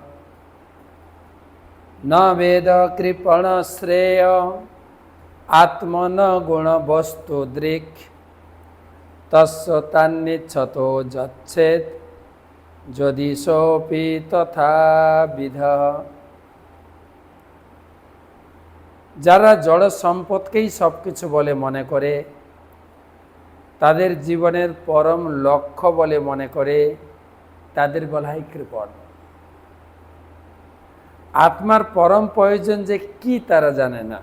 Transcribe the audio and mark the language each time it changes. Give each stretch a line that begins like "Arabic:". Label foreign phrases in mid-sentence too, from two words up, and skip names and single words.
Sanskrit: ন বেদ কৃপণ শ্রেয় আত্মন গুণ বস্তু দৃক তস্যতানিচ্ছত যচ্ছেত যদি সোপি তথাবিধঃ।
Bangla: যারা জড় সম্পদকেই সব কিছু বলে মনে করে, তাদের জীবনের পরম লক্ষ্য বলে মনে করে, তাদের বলা হয় কৃপণ। আত্মার পরম প্রয়োজন যে কি তারা জানে না।